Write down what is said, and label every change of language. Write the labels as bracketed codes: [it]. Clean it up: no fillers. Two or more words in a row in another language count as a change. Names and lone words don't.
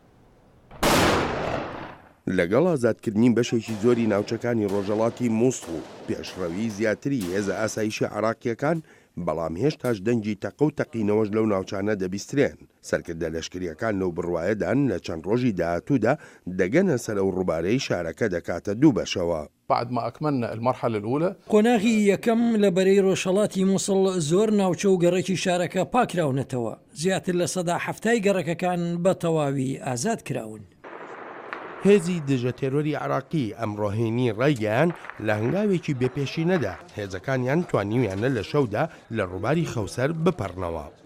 [ckb] لەگەڵ ئازادکردنی بەشێکی زۆری ناوچەکانی ڕۆژهەڵاتی مووسڵ و پێشڕەوی زیاتری هێزە ئاسایشی عێراقیەکان بەڵام هێشتاش دەنگی تەقە و تەقینەوەش لەو ناوچانە دەبیسترێن. سەرکردە لەشکریەکان لەو بڕوایەدان لە چەند ڕۆژی داهاتوودا دەگەنە سەر ئەو ڕووبارەی شارەکە دەکاتە دوو بەشەوە. [ar] بعد ما أكملنا المرحلة الأولى. [ckb] قۆناغی یەکەم لە بەرەی ڕۆژهەڵاتی مووسڵ زۆر ناوچە و گەڕێکی شارەکە پاکراونەتەوە. زیاتر لە سەدا هەفتای گەڕەکەکان بە تەواوی ئازاد کراون. هێزی دژە تێرۆری عراقی ئەمڕۆهێنی ڕایگەیان لە هەنگاوێکی بێپێشینەدا هێزەکانیان توانیویانە لە شەودا لە ڕووباری خەوسەر بپەڕنەوە.